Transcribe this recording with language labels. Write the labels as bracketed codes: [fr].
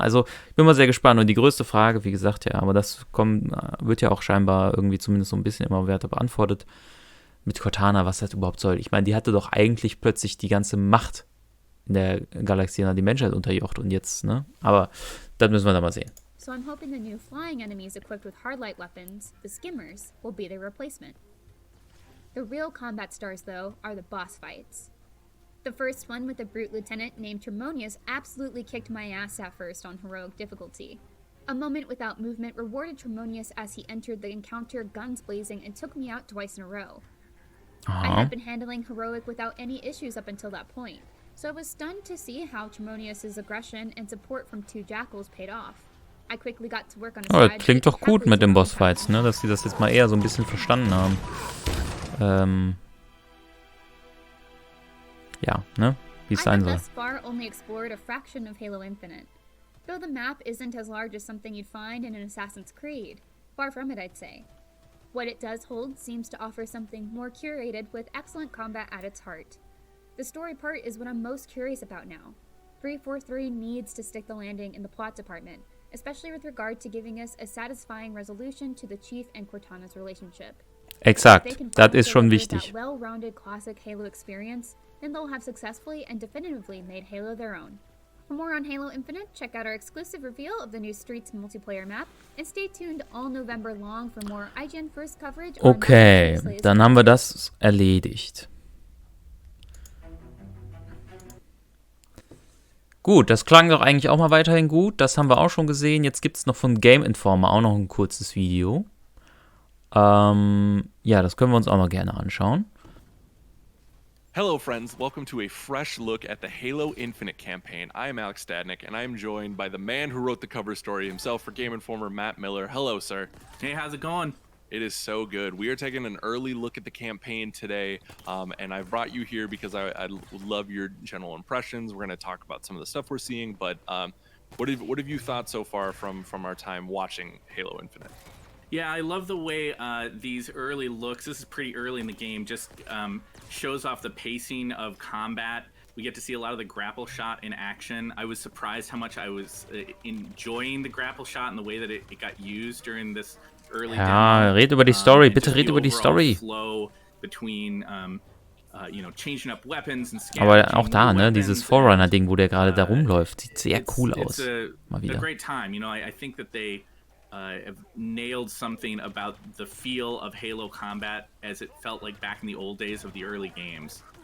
[de] Also, ich bin mal sehr gespannt und die größte Frage, wie gesagt, ja, aber das wird ja auch scheinbar irgendwie zumindest so ein bisschen immer weiter beantwortet mit Cortana, was das überhaupt soll. Ich meine, die hatte doch eigentlich plötzlich die ganze Macht in der Galaxie, die Menschheit unterjocht und jetzt, ne? Aber das müssen wir dann mal sehen. [en] So I'm hoping the new flying enemies equipped with hardlight weapons, the skimmers, will be their replacement. The real combat stars, though, are the boss fights. The first one with a brute lieutenant named Termonius absolutely kicked my ass at first on heroic difficulty. A moment without movement rewarded Termonius as he entered the encounter guns blazing and took me out twice in a row. I had been handling heroic without any issues up until that point, so I was stunned to see how Termonius' aggression and support from 2 Jackals paid off. I quickly got to work on a [de] das klingt doch gut mit den Bossfights, ne? Dass sie das jetzt mal eher so ein bisschen verstanden haben. Ja, ne? Wie es sein soll. [en] Thus far only explored a fraction of Halo Infinite. Though the map isn't as large as something you'd find in an Assassin's Creed. Far from it, I'd say. What it does hold seems to offer something more curated with excellent combat at its heart. The story part is what I'm most curious about now. 343 needs to stick the landing in the plot department, especially with regard to giving us a satisfying resolution to the Chief and Cortana's relationship. [de] Exakt, das ist schon wichtig. [en] Well-rounded classic Halo experience, then they'll have successfully and definitively made Halo their own. For more on Halo Infinite, check out our exclusive reveal of the new Streets multiplayer map and stay tuned all November long for more IGN first coverage. [de] Okay, dann haben wir das erledigt. Gut, das klang doch eigentlich auch mal weiterhin gut. Das haben wir auch schon gesehen. Jetzt gibt es noch von Game Informer auch noch ein kurzes Video. Ja, das können wir uns auch mal gerne anschauen. [en] Hello friends, welcome to a fresh look at the Halo Infinite campaign. I am Alex Stadnick, and I am joined by the man who wrote the cover story himself for Game Informer, Matt Miller. Hello, sir. Hey, how's it going? It is so good. We are taking an early look at the campaign today, and I've brought you here because I love your general impressions. We're going to talk about some of the stuff we're seeing, but what have you thought so far from our time watching Halo Infinite? Yeah, I love the way these early looks, this is pretty early in the game, just shows off the pacing of combat. We get to see a lot of the grapple shot in action. I was surprised how much I was enjoying the grapple shot and the way that it got used during this early demo. [de] Red über die Story, bitte red über die Story. [en] Flow between, changing up weapons and [de] aber auch da, ne, dieses Forerunner-Ding, wo der gerade da rumläuft, sieht sehr cool aus. Mal wieder. [en] It's a great time, I think that they have nailed something about the feel of Halo combat as it felt like back in the old days of the early games.